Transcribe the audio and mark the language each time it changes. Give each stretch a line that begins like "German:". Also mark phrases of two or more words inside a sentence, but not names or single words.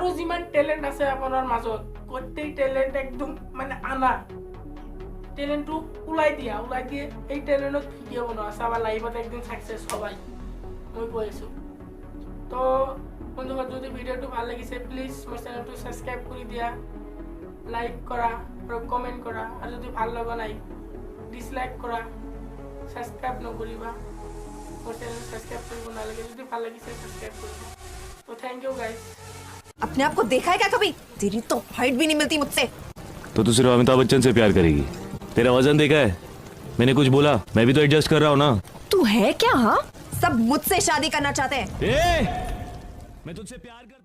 Assamese: যিমান ট্যালেন্ট আছে আপোনাৰ মাজত গোটেই ট্যালেন্ট একদম মানে আনা ট্যালেন্টটো ওলাই দিয়ে এই ট্যালেন্টত ভিডিও বনোৱা চাবা লাইভত একদিন সাকসেস হবাই মই কৈ আছো তো বন্ধুসকল যদি ভিডিওটো ভাল লাগিছে প্লিজ মোৰ চেনেলটো সাবস্ক্রাইব কৰি দিয়া লাইক কৰা আৰু কমেন্ট কৰা আৰু যদি ভাল লগা নাই ডিসলাইক কৰা সাবস্ক্রাইব নকৰিবা মোৰ চেনেল সাবস্ক্রাইব কৰিব নালাগে যদি ভাল লাগিছে সাবস্ক্রাইব কৰিবা তো
English: thank you guys
Hindi: अपने आप को देखा है क्या कभी? तेरी तो हाइट भी नहीं मिलती मुझसे। तो तू सिर्फ अमिताभ बच्चन से प्यार करेगी तेरा वजन देखा है मैंने कुछ बोला मैं भी तो एडजस्ट कर रहा हूँ ना तू है क्या? हाँ, सब मुझसे शादी करना चाहते हैं। ए! मैं तुझसे प्यार कर